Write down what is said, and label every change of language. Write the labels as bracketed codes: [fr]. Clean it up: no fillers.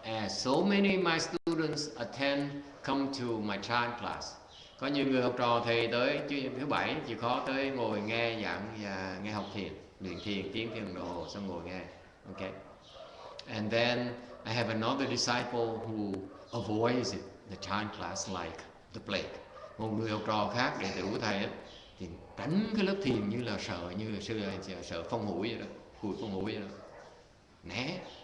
[en] So many of my students come to my chant class. [vi] Có nhiều người học trò thầy tới thứ bảy chịu khó tới ngồi nghe giảng và nghe học thiền, luyện thiền, tiếng thiền đồng hồ, xong ngồi nghe. [en] Okay. And then I have another disciple who avoids it, the chant class like the plague. [vi] Một người học trò khác, đệ tử của thầy ấy, thì tránh cái lớp thiền như là sợ phong hủi vậy đó, hủi phong hủi vậy đó, né.